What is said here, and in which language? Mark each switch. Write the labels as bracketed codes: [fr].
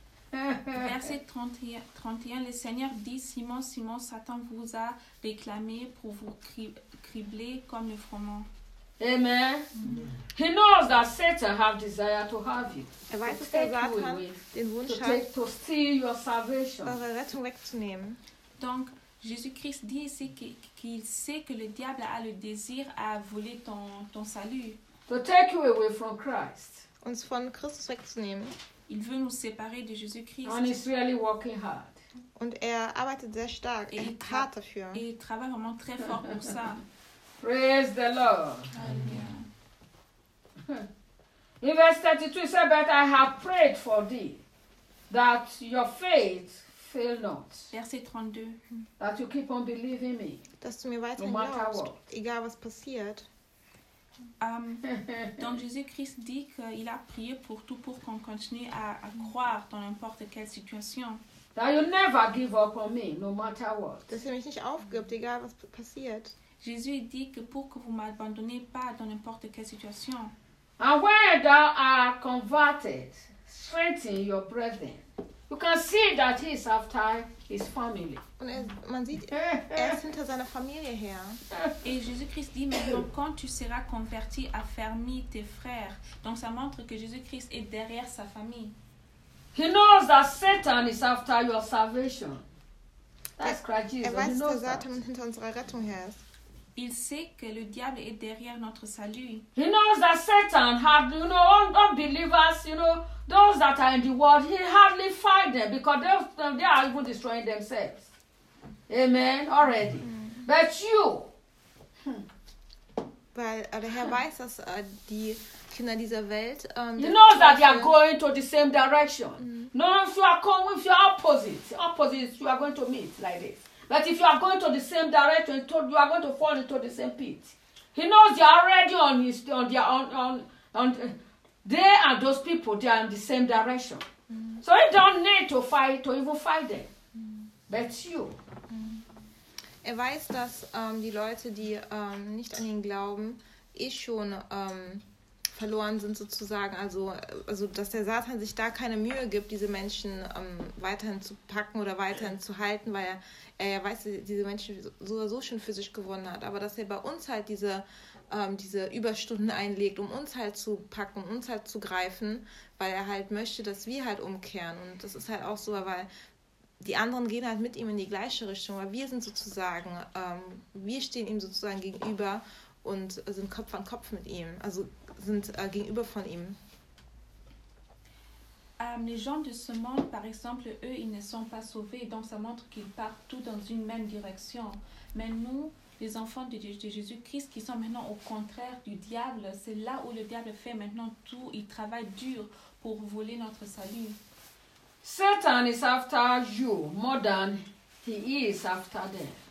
[fr] Verset 31, le Seigneur dit, Simon, Simon, Satan vous a réclamé pour vous cribler comme le froment. Amen. Amen. [en] He knows that Satan have desire to have you. [de] Er weiß, dass der Satan den Wunsch hat, [en] to steal your salvation. [de] Eure Rettung wegzunehmen. [fr] Donc, Jésus-Christ dit ici qu'il sait que le diable a le désir à voler ton salut. [en] To take you away from Christ. [de] Uns von Christus wegzunehmen. [fr] Il veut nous séparer de Jésus-Christ. [en] And he's really working hard. [de] Und er arbeitet sehr stark. Et er hart dafür. [fr] Et il travaille vraiment très fort pour ça. [en] Praise the Lord. In verse 32, he said, but I have prayed for thee, that your faith fail not. [fr] Verset 32. [en] That you keep on believing me. [de] Dass du mir weiterhin [en] no matter [de] glaubst, [en] what. [de] Egal was passiert. [fr] Donc Jésus-Christ dit qu'il a prié pour tout, pour qu'on continue à croire dans n'importe quelle situation. [en] That you never give up on me, no matter what. [de] Dass ihr mich nicht aufgibt, egal was passiert. [fr] Jésus dit que pour que vous ne m'abandonnez pas dans n'importe quelle situation. [en] And when thou art converted, strengthen your brethren. You can see that he is after his family. [de] Und man sieht, er ist hinter seiner Familie her. [fr] Et Jésus-Christ dit, maintenant, quand tu seras converti, affermis tes frères. Donc ça montre que Jésus-Christ est derrière sa famille. [en] He knows that Satan is after your salvation. That's Christ Jesus. [de] Er weiß, dass Satan hinter unserer Rettung her ist. [fr] Il sait que le diable est derrière notre salut. [en] He knows that Satan had, you know, unbelievers, you know, those that are in the world, he hardly fight them because they are even destroying themselves. Amen. Already. Mm-hmm. But you. [de] Weil der Herr weiß, dass die Kinder dieser Welt. [en] He knows that they are going to the same direction. Mm-hmm. No, if you are coming, if you are opposites, you are going to meet like this. But if you are going to the same direction, you are going to fall into the same pit. He knows you are already on they and those people, they are in the same direction. Mm-hmm. So you don't need to fight, to even fight them. Mm-hmm. But you. Mm-hmm. [de] Er weiß, dass die Leute, die nicht an ihn glauben, schon verloren sind sozusagen. Also dass der Satan sich da keine Mühe gibt, diese Menschen weiterhin zu packen oder weiterhin zu halten, weil er weiß, diese Menschen so schön für sich gewonnen hat, aber dass er bei uns halt diese Überstunden einlegt, um uns halt zu packen, um uns halt zu greifen, weil er halt möchte, dass wir halt umkehren. Und das ist halt auch so, weil die anderen gehen halt mit ihm in die gleiche Richtung, weil wir sind sozusagen, wir stehen ihm sozusagen gegenüber und sind Kopf an Kopf mit ihm, also sind gegenüber von ihm. [fr] Les gens de ce monde, par exemple, eux, ils ne sont pas sauvés, donc ça montre qu'ils partent tous dans une même direction. Mais nous, les enfants de Jésus-Christ, qui sont maintenant au contraire du diable, c'est là où le diable fait maintenant tout, il travaille dur pour voler notre salut. [en] Satan is after you more than he is after them.